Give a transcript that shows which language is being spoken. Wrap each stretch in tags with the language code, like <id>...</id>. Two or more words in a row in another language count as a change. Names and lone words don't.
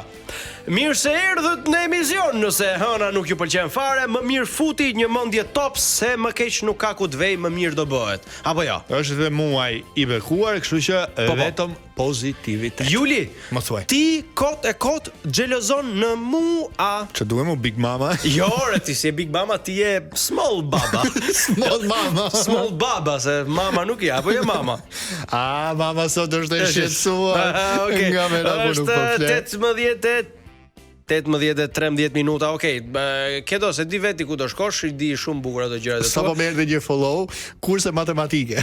<sq>Mirë se erdhët në emision, nëse hëna nuk ju pëlqen fare, më mirë futi një mendje top se më keq nuk ka ku të vej, më mirë do bëhet. Apo jo? Është dhe muaj i bekuar, kështu që vetëm pozitivitet. Juli, më thuaj. Ti kot xhelozon në mua. Ç'o duhem Big Mama? Jo, ti si Big Mama, ti je small baba. Small baba, se mama nuk je, apo je mama? Mama sot është e shqetësuar. Nga mera ku nuk po flet. 18-13 minuta, okej. Kedo se di veti ku do shkosh, i di shumë bukur ato gjërat e tua. Sa po merr një follow, kurse matematike.</sq>